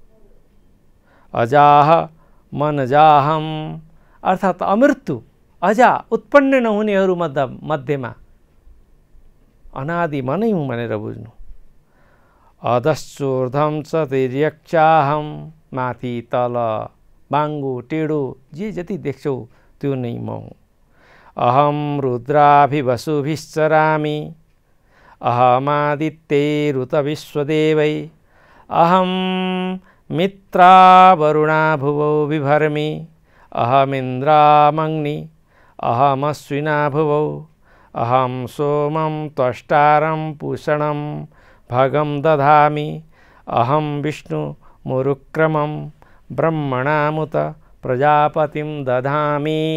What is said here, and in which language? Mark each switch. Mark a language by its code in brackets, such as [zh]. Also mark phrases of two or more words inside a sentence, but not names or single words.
[sa] अजाह म नजाहम [ne] अर्थात् अमृत्यु अजा उत्पन्न नहुनेहरू मध्येमा अनादि म नै हुँ भनेर बुझ्नु। [sa] अधश्चोर्धम च तिर्यक्षाहम [ne] माथि तल बाङ्गो टेढो जे जति देख्छौ त्यो नै म हुँ। [sa] अहम रुद्राभिवसुभिश्चरामि अहमादित्यैरुत विश्वदेवै अहम मित्रा वरुणा भुवो बिभर्मि अहमिन्द्रामग्नि अहमश्विना भुवौ अहम सोमं त्वष्टारं पूषणं भगं दधामि अहम विष्णु मुरुक्रमं ब्रह्मणामुत प्रजापतिं दधामि।